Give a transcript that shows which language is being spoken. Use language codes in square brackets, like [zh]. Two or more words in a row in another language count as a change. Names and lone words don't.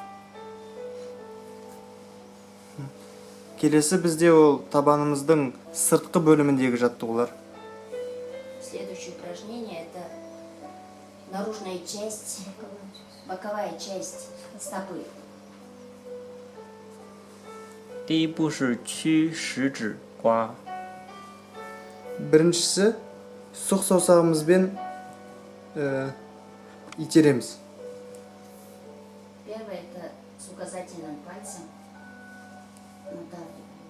[kk] Келесі бізде ол табанымыздың сыртқы бөліміндегі жаттығулар. [ru] Следующее упражнение это наружная часть, боковая часть стопы. [zh] 第一步是屈食指刮， [kk] Біріншісі сұқ саусағымызбен итереміз. [ru] Первое это с указательным пальцем надавливаем.